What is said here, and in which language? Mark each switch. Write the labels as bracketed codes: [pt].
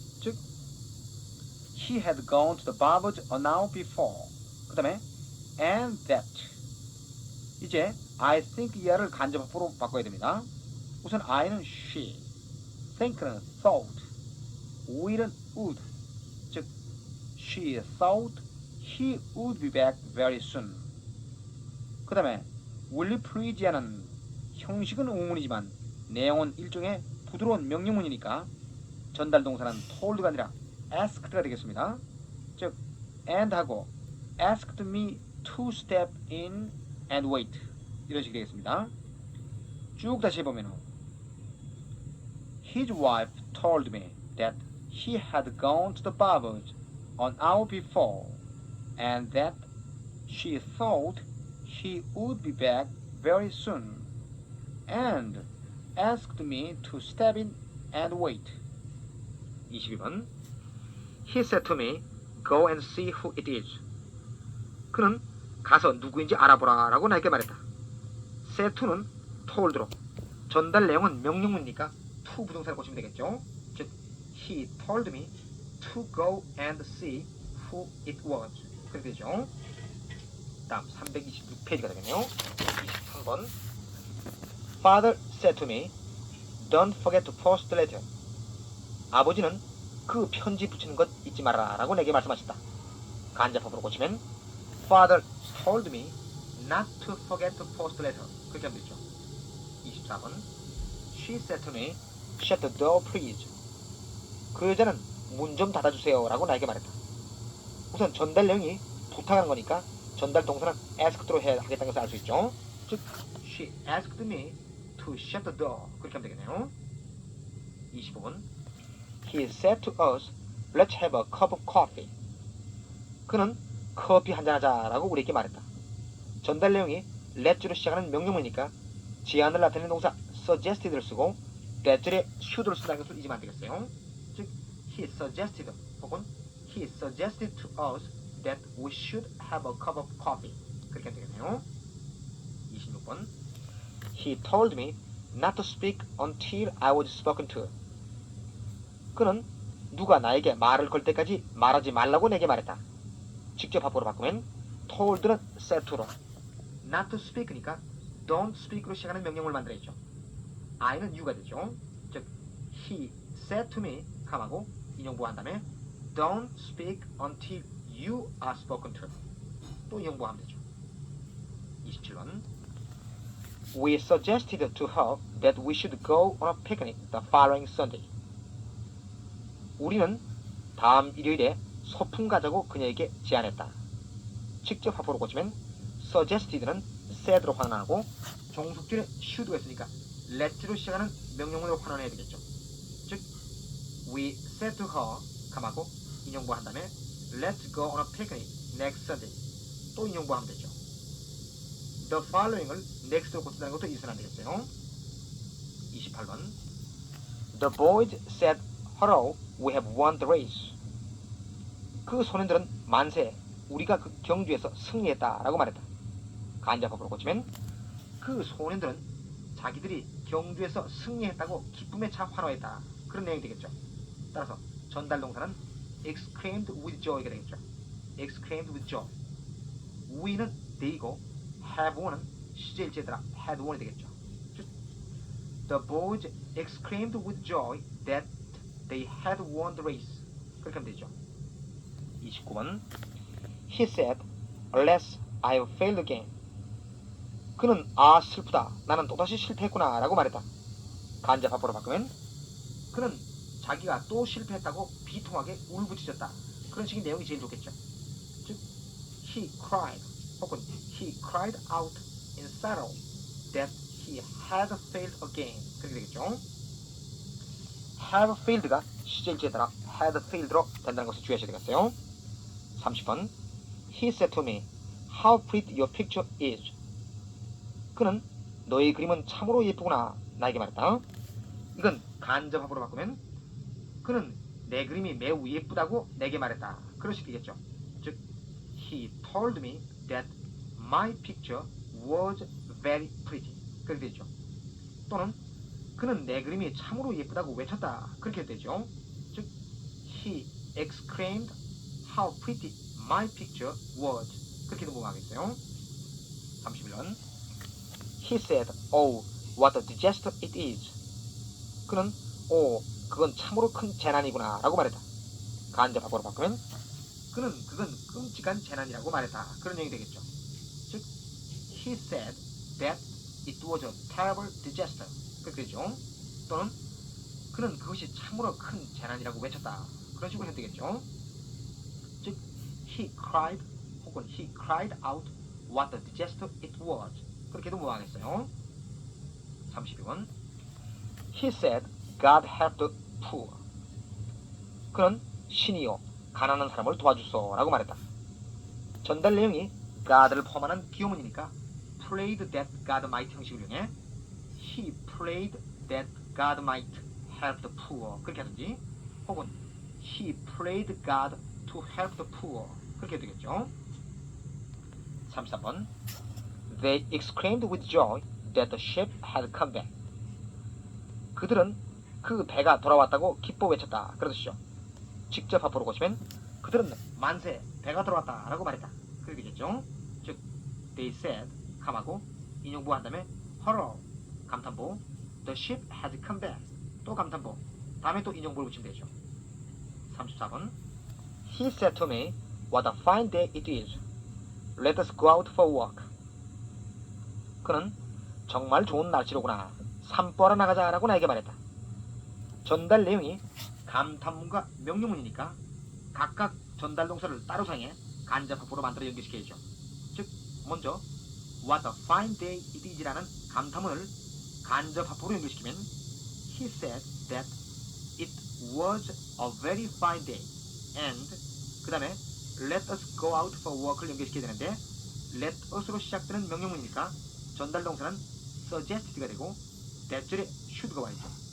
[en] 즉 he had gone to the barber's an hour before. [ko] 그 다음에 and that. 이제 [en] I think [ko] 얘를 간접합법으로 바꿔야 됩니다. 우선 I는 she, think는 thought, will은 would. [en] 즉 she thought he would be back very soon. [ko] 그 다음에 [en] will you please [ko] 야는 형식은 의문이지만 내용은 일종의 부드러운 명령문이니까 전달동사는 told가 아니라 asked가 되겠습니다. [en] 즉 and하고 asked me to step in and wait [ko] 이런 식이 되겠습니다. [en] 쭉 다시 해보면 His wife told me that he had gone to the barber's an hour before and that she thought he would be back very soon and asked me to step in and wait. [ko] 22번. [en] He said to me, go and see who it is. [ko] 그는 가서 누구인지 알아보라 라고 나에게 말했다. said to는 told로 전달 내용은 명령문이니까 to 부동사를 보시면 되겠죠. [en] 즉 he told me to go and see who it was. [ko] 그렇게 되죠. 다음 326페이지가 되겠네요. 23번. [en] Father said to me, don't forget to post the letter. [ko] 아버지는 그 편지 붙이는 것 잊지 말아라 라고 내게 말씀하셨다. 간접법으로 고치면 [en] Father told me not to forget to post letter. [ko] 그렇게 하면 되죠. [en] 24번 She said to me, shut the door please. [ko] 그 여자는 문 좀 닫아주세요 라고 나에게 말했다. 우선 전달 내용이 부탁하는 거니까 전달 동사는 asked로 하겠다는 것을 알 수 있죠. [en] 즉 She asked me to shut the door. [ko] 그렇게 하면 되겠네요. [en] 25번 He said to us, let's have a cup of coffee. [ko] 그는 커피 한잔 하자라고 우리에게 말했다. 전달 내용이 let'로 시작하는 명령문이니까 제안을 나타내는 동사 suggested를 쓰고 that줄에 should를 쓴다는 것을 잊으면 안 되겠어요. [en] 즉 he suggested 혹은 he suggested to us that we should have a cup of coffee. [ko] 그렇게 하면 되겠네요. [en] 26번 He told me not to speak until I was spoken to. [ko] 그는 누가 나에게 말을 걸 때까지 말하지 말라고 내게 말했다. 직접 합법으로 바꾸면 told는 said to로 not to speak니까 don't speak로 시작하는 명령을 만들어야죠. I는 you가 되죠. [en] 즉 he said to me [ko] 하고 인용부한 다음에 [en] don't speak until you are spoken to. [ko] 또 인용부하면 되죠. [en] 27번 We suggested to her that we should go on a picnic the following Sunday. [ko] 우리는 다음 일요일에 소풍 가자고 그녀에게 제안했다. 직접 합법으로 고치면 suggested는 said로 환원하고 종속줄에 should가 있으니까 let로 시작하는 명령문으로 환원해야 되겠죠. [en] 즉 we said to her [ko] 하고 인용부한 다음에 [en] let's go on a picnic next Sunday. [ko] 또 인용부하면 되죠. the following을 next로 고친다는 것도 잊으면 안 되겠어요. [en] 28번 The boys said, hello, we have won the race. [ko] 그 소년들은 만세, 우리가 그 경주에서 승리했다라고 말했다. 간접법으로 고치면 그 소년들은 자기들이 경주에서 승리했다고 기쁨에 차 환호했다. 그런 내용이 되겠죠. 따라서 전달 동사는 exclaimed with joy가 되겠죠. exclaimed with joy. we는 they이고 have won은 시제일제더라 had won이 되겠죠. [en] The boys exclaimed with joy that they had won the race. [ko] 그렇게 하면 되죠. 29번 He said, alas, I have failed again. 그는 아 슬프다, 나는 또다시 실패했구나 라고 말했다. 간접합법으로 바꾸면 그는 자기가 또 실패했다고 비통하게 울부짖었다. 그런 식의 내용이 제일 좋겠죠. [en] 즉 he cried 혹은 he cried out in sorrow that he had failed again. [ko] 그렇게 되겠죠. have failed가 시제일제에 따라 had failed로 된다는 것을 주의하셔야 되겠어요. [en] 30번 He said to me, how pretty your picture is. [ko] 그는 너의 그림은 참으로 예쁘구나 나에게 말했다. 이건 간접합으로 바꾸면 그는 내 그림이 매우 예쁘다고 내게 말했다. 그런 식이겠죠. [en] 즉 He told me that my picture was very pretty. [ko] 그렇게 되죠. 또는 그는 내 그림이 참으로 예쁘다고 외쳤다. 그렇게 되죠. [en] 즉 He exclaimed how pretty my picture was. [ko] 그렇게 넘어가겠어요. [en] 31번 He said, oh, what a disaster it is. [ko] 그는 그건 참으로 큰 재난이구나 라고 말했다. 간접합으로 바꾸면 그건 끔찍한 재난이라고 말했다. 그런 얘기 되겠죠. [en] 즉 He said that it was a terrible disaster. [ko] 그렇게 되죠. 또는 그는 그것이 참으로 큰 재난이라고 외쳤다. 그런 식으로 해도 되겠죠. [en] 즉 He cried 혹은 He cried out what a disaster it was. [ko] 그렇게도 모아하겠어요. [en] 32번 He said, God help the poor. [ko] 그는 신이요 가난한 사람을 도와주소 라고 말했다. 전달 내용이 God를 포함하는 기호문이니까 [en] prayed that God might [ko] 형식을 이용해 [en] He prayed that God might help the poor. 그렇게 하든지 혹은 He prayed God to help the poor. [ko] 그렇게 해도 되겠죠. [en] 33번 They exclaimed with joy that the ship had come back. [ko] 그들은 그 배가 돌아왔다고 기뻐 외쳤다. 그런 뜻이죠. 직접 합보로 고치면 그들은 만세, 배가 돌아왔다 라고 말했다. 그렇게 되겠죠. [en] 즉 They said, [ko] 감하고 인용부 한 다음에 [en] hurrah, 감탄보 The ship has come back. [ko] 또 감탄보 다음에 또 인용부를 붙이면 되죠. 34번 [en] He said to me, What a fine day it is. Let us go out for a walk. [ko] 그는 정말 좋은 날씨로구나. 산보하러 나가자라고 나에게 말했다. 전달 내용이 감탄문과 명령문이니까 각각 전달 동사를 따로 사용해 간접합으로 만들어 연결시켜야죠. 즉 먼저 [en] What a fine day it is [ko] 라는 감탄문을 간접합으로 연결시키면 [en] He said that it was a very fine day and [ko] 그 다음에 [en] Let us go out for a walk [ko] 를 연결시켜야 되는데 Let us로 시작되는 명령문이니까 전달 동사는 suggested가 되고 대절에 should가 와있죠.